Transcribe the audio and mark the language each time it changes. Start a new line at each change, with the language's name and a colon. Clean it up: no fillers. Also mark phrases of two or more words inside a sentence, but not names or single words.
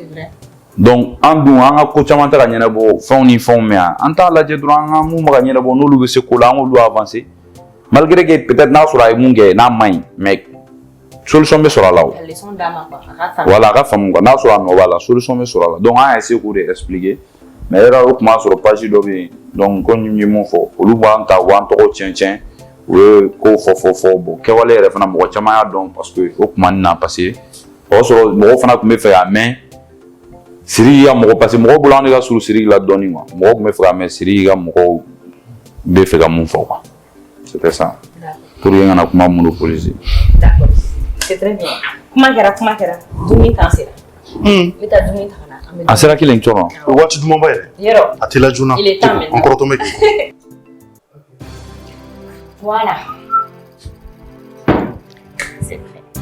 Bambara: donc an dun an ka ko caman tɛ ka ɲɛnabɔ fɛnw ni fɛnw mɛn yan an t'a lajɛ dɔrɔn an ka mun bɛ ka ɲɛnabɔ n'olu bɛ se ko la an k'olu avancer
French: malgré que peut-être
Bambara: n'a sɔrɔ a ye mun kɛ n'a ma ɲi mais solution bɛ sɔrɔ a la o voilà a ka faamu quoi n'a sɔrɔ a nɔ b'a la solution bɛ sɔrɔ a la donc an y'a essayer k'o de expliquer mais yɛrɛ o tuma sɔrɔ page dɔ bɛ yen donc ko n ye mun fɔ olu b'an ta u b'an tɔgɔ tiɲɛ u ye ko fɔ bon kɛwale yɛrɛ fana mɔgɔ caman y'a dɔn
French: parce que
Bambara: o tuma nin na
French: parce que
Bambara: o y'a sɔrɔ mɔgɔw fana tun bɛ fɛ ka mɛn Sidiki ka mɔgɔ
French: parce que
Bambara: mɔgɔw bolo an de ka surun Sidiki la dɔɔnin quoi mɔgɔw tun bɛ fɛ ka mɛn Sidiki ka mɔgɔw bɛ fɛ ka mun fɔ quoi
French: c'était ça pour que
Bambara: n kana kuma monopoliser.
French: D'accord, c'est très bien.
Bambara: Kuma kɛra dumuni t'an sera. N bɛ taa dumuni ta ka na. A sera kelen cɔrɔ. Waati dumanba yɛrɛ. Yɔrɔ. A tɛ la joona.
French: Il est temps maintenant.
Bambara: An kɔrɔtɔmɛ kɛ.
French: Voilà. C'est prêt.